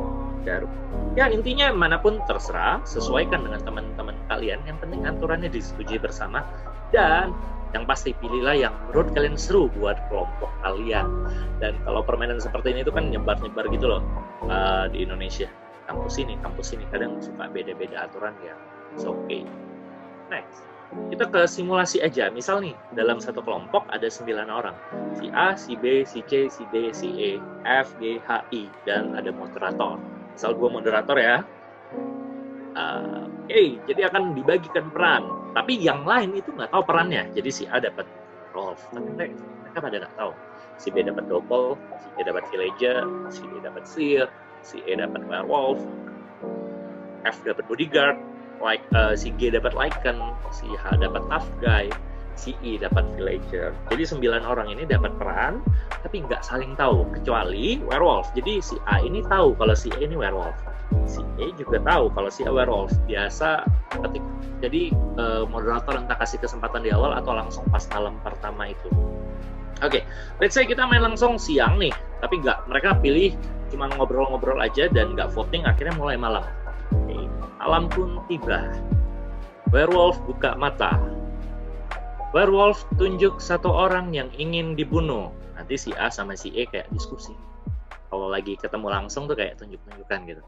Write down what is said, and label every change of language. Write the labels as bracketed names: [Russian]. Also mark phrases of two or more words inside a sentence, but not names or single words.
[Indonesian] Ya intinya manapun terserah, sesuaikan dengan teman-teman kalian, yang penting aturannya disetujui bersama, dan yang pasti pilihlah yang menurut kalian seru buat kelompok kalian. Dan kalau permainan seperti ini itu kan nyebar-nyebar gitu loh di Indonesia. Kampus ini kadang suka beda-beda aturan ya. [English] It's okay. [Indonesian] Next, kita ke simulasi aja. Misal nih, dalam satu kelompok ada 9 orang. Si A, si B, si C, si D, si E, F, G, H, I, dan ada moderator. Misal gue moderator ya. Jadi akan dibagikan peran. Tapi yang lain itu nggak tahu perannya. Jadi si A dapat werewolf. Tapi mereka pada nggak tahu. Si B dapat doppel, si A dapat villager, si D dapat seer, si A dapat werewolf, F dapat bodyguard, si G dapat lycan, si H dapat [English] tough guy, [Indonesian] si E dapat villager. Jadi 9 orang ini dapat peran, tapi nggak saling tahu, kecuali werewolf. Jadi si A ini tahu kalau si A ini werewolf. Si A juga tahu kalau si A werewolf. Biasa jadi moderator entah kasih kesempatan di awal atau langsung pas malam pertama itu. Oke, [English] let's say [Indonesian] kita main langsung siang nih, tapi nggak, mereka pilih cuma ngobrol-ngobrol aja dan nggak voting, akhirnya mulai malam. Oke, malam pun tiba. Werewolf buka mata. Werewolf tunjuk satu orang yang ingin dibunuh. Nanti si A sama si E kayak diskusi. Kalau lagi ketemu langsung tuh kayak tunjuk-tunjukkan gitu.